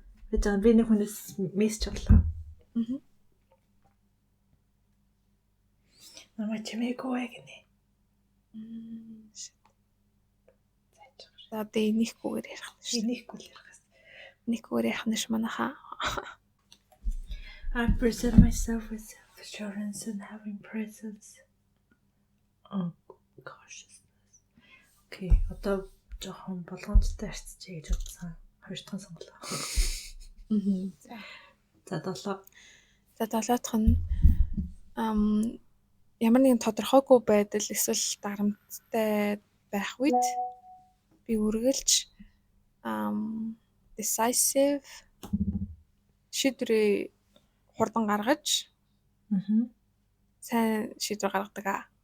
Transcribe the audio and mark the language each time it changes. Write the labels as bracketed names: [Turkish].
[Mongolian] Би нэг хүнээс мессеж авлаа. Намайг чимээгүй гинэ. За дээ нэхгүйгээр ярих нь шүү. Нэхгүйгээр ярих нь ш манайхаа. [English] I present myself with self-assurance and having presence. Oh, cautiousness. [Mongolian] Okay, одоо жоохон болгоомжтой харьцчихъя гэж бодсон. Хоёр дахь сонголоо. За 7. За 7 дахь нь ямар нэгэн тодорхойгүй байдал эсвэл дарамттай байх үед би үргэлж decisive шийдвэрээ хурдан гаргаж сайн шийдвэр гаргадаг.